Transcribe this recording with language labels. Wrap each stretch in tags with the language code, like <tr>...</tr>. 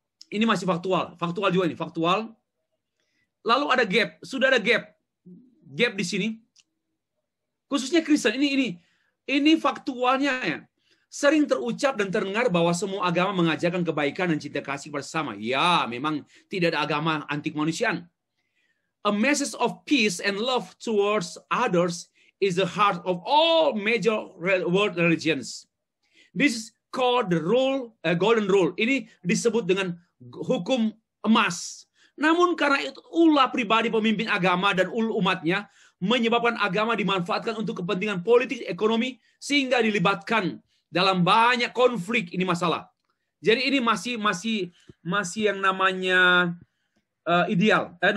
<id>Ini masih faktual juga ini faktual. Lalu ada gap, sudah ada gap di sini. Khususnya Kristen ini faktualnya ya. Sering terucap dan terdengar bahwa semua agama mengajarkan kebaikan dan cinta kasih bersama. Ya, memang tidak ada agama anti kemanusiaan.</id> <en>A message of peace and love towards others is the heart of all major world religions. This is called the golden rule.</en> <id>Ini disebut dengan hukum emas. Namun karena itu ulah pribadi pemimpin agama dan umatnya menyebabkan agama dimanfaatkan untuk kepentingan politik, ekonomi, sehingga dilibatkan dalam banyak konflik. Ini masalah. Jadi ini masih yang namanya ideal.</id>